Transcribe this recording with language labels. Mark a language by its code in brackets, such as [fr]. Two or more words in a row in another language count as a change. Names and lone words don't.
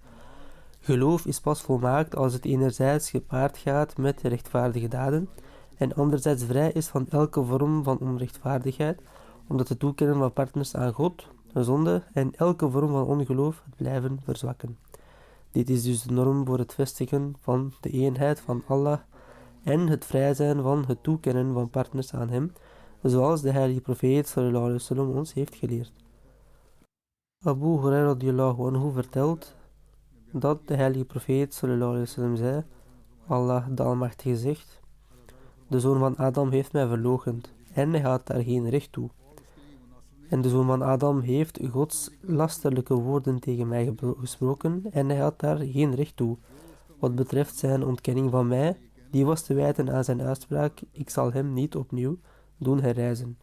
[nl] Geloof is pas volmaakt als het enerzijds gepaard gaat met rechtvaardige daden en anderzijds vrij is van elke vorm van onrechtvaardigheid, omdat het toekennen van partners aan God, zonde en elke vorm van ongeloof het blijven verzwakken. Dit is dus de norm voor het vestigen van de eenheid van Allah en het vrij zijn van het toekennen van partners aan hem, zoals de heilige profeet [ar] صلى الله عليه وسلم [nl] ons heeft geleerd. Abu Hurairah [ar] رضي الله عنه [nl] vertelt dat de heilige profeet [ar] صلى الله عليه وسلم [nl] zei: Allah de Almachtige zegt: de zoon van Adam heeft mij verloochend en hij had daar geen recht toe. En de zoon van Adam heeft Gods lasterlijke woorden tegen mij gesproken en hij had daar geen recht toe. Wat betreft zijn ontkenning van mij, die was te wijten aan zijn uitspraak: ik zal hem niet opnieuw doen herrijzen.